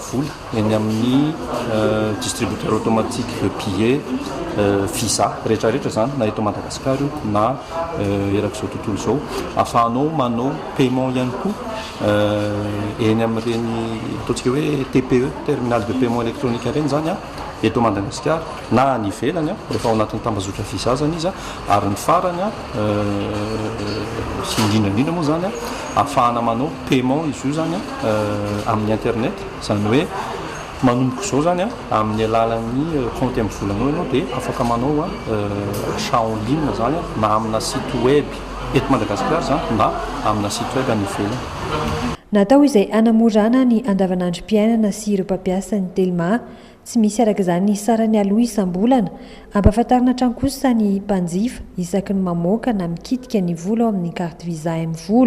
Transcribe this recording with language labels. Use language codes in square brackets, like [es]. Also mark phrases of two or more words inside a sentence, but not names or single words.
[mg] vola eny amin'ny [fr] distributeur automatique de billets [mg] visa rehetrarehetra zany na eto Madagasikara na erak'izao tontolo izao, ahafahanao manao paiement ihany koa eny amin'ireny ataontsika hoe TPE, [fr] terminal de paiement électronique [mg] ireny zany eto Madagasikara na any ivelany rehefa ao anatin'ny tambazotra visa zany izy ary ny farany sy indrindrandrindra moa zany ahafahana manao paiement izy io zany amin'ny internet, zany hoe manomboka izao zany amin'ny alalan'ny compte M-volanao ianao dia afaka manao [fr] achat en ligne [mg] zany na amina [fr] site web [mg] eto Madagasikara zany na amina [fr] site web [mg] any ivelany. Natao izay anamorana ny andavanandrom-piainana sy ireo mpampiasa ny Telma. Tsy misy araka izany ny sarany aloha isam-bolana, ampahafantarina hatrany kosa ny mpanjifa isaky ny mamoaka na mikitika ny vola ao amin'ny carte visa M-vola.